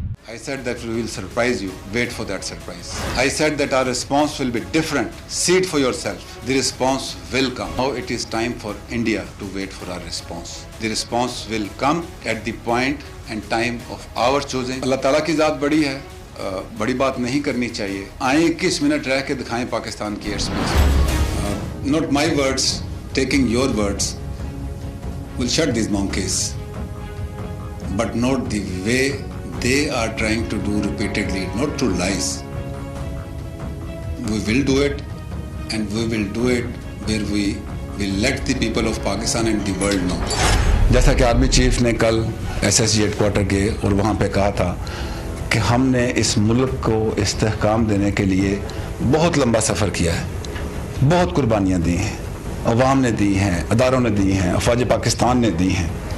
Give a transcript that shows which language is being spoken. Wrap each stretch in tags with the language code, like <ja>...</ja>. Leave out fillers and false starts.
<en>I said that we will surprise you. Wait for that surprise. I said that our response will be different. See it for yourself. The response will come. Now it is time for India to wait for our response. The response will come at the point and time of our choosing.</en> <hi>Allah Ta'ala की ज़ात बड़ी है, बड़ी बात नहीं करनी चाहिए. आए 21 मिनट रह के दिखाएं पाकिस्तान की air space.</hi> <en>Not my words, taking your words will shut these monkeys. But not the way they are trying to do repeatedly, not through lies. We will do it, and we will do it where we will let the people of Pakistan and the world know.</en> <hi>जैसा कि army chief ने कल SSG headquarter गए और वहाँ पे कहा था कि हमने इस मुल्क को इस्तेहकाम देने के लिए बहुत लंबा सफ़र किया है, बहुत कुर्बानियाँ दी हैं, अवाम ने दी हैं, अदारों ने दी हैं, अफवाज पाकिस्तान ने दी हैं.</hi>